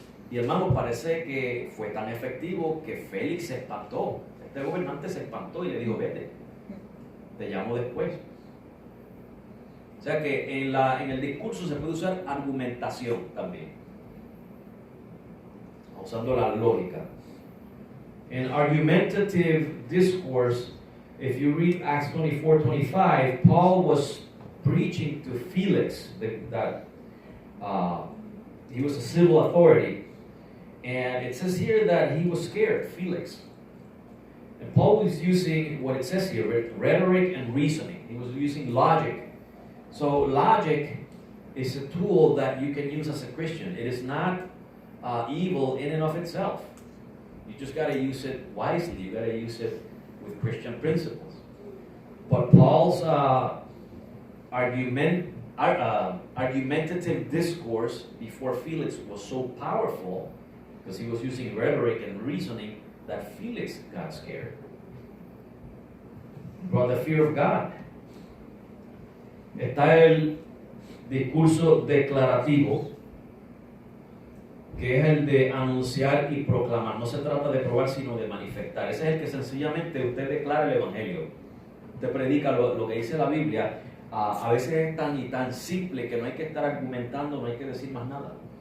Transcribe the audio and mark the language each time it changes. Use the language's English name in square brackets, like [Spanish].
[Spanish] Y hermano, parece que fue tan efectivo que Félix se espantó. Este gobernante se espantó y le dijo: vete, te llamo después. O sea que en el discurso se puede usar argumentación también, usando la lógica. [English] In argumentative discourse, if you read Acts 24-25, Paul was preaching to Felix that he was a civil authority. And it says here that he was scared, Felix. And Paul was using what it says here, rhetoric and reasoning. He was using logic. So logic is a tool that you can use as a Christian. It is not evil in and of itself. You just got to use it wisely. You got to use it with Christian principles. But Paul's argumentative discourse before Felix was so powerful, because he was using rhetoric and reasoning, that Felix got scared. But the fear of God. [Spanish] Está el discurso declarativo, que es el de anunciar y proclamar. No se trata de probar, sino de manifestar. Ese es el que sencillamente usted declara el Evangelio. Usted predica lo que dice la Biblia. A veces es tan simple que no hay que estar argumentando, no hay que decir más nada.